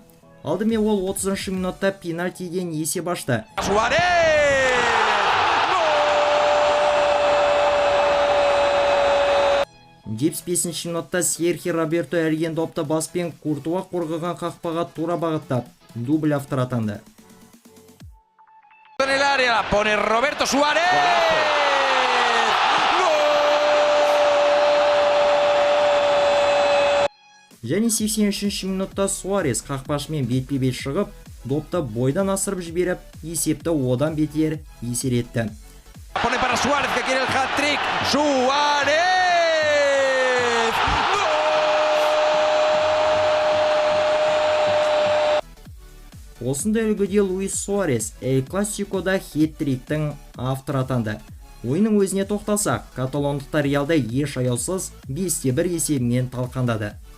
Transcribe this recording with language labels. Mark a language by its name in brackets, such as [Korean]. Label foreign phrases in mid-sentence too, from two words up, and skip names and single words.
[Kazakh] Алдымен ол 30-ші минутта пенальтиден есеп ашты. 75-ші минутта Серхи Роберто әлген допты баспен Куртуа қорғаған қақпаға тура бағыттап, дубль автор атанды. [Spanish] En el área la pone Roberto Suárez. [Kazakh] Және 83 минутта Суарес қақпашымен бетпе-бет шығып, допты бойдан асырып жіберіп, есепті одан бетер есеретті. [Spanish] Pone para Suárez que quiere el hat-trick. ¡Suárez! [Kazakh] Осындай үлгіде Луис Суарес Эль Классикода хет-триктің авторы атанды. Ойынның өзіне тоқталсақ, каталондықтар Реалды еш аяусыз 5-1 есебімен талқандады.